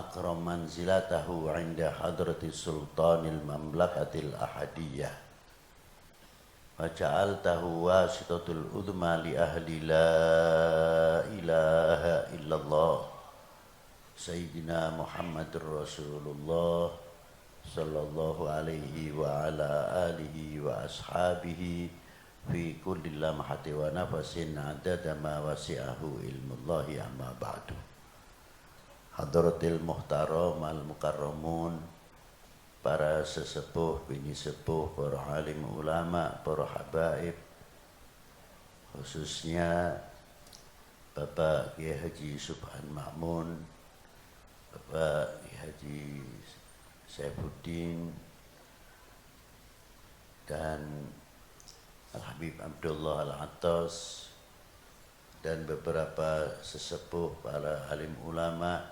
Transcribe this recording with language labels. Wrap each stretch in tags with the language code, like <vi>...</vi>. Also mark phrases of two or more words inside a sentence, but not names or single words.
<ar>أكرم منزلته عند حضرة السلطان المملكة الأحدية وجعلته الواسطة العظمى لأهل لا إله إلا الله سيدنا محمد رسول الله صلى الله عليه وعلى آله وأصحابه في كل لمحة ونفس عدد ما وسعه علم الله أما بعد. حضرة المحترم المكرمون,</ar> <id>para sesepuh, bini sepuh, para alim ulama, para habaib, khususnya Bapak Kiai Haji Subhan Ma'mun, Bapak Kiai Haji Saifuddin, dan Al-Habib Abdullah Al-Attas, dan beberapa sesepuh para alim ulama.</id>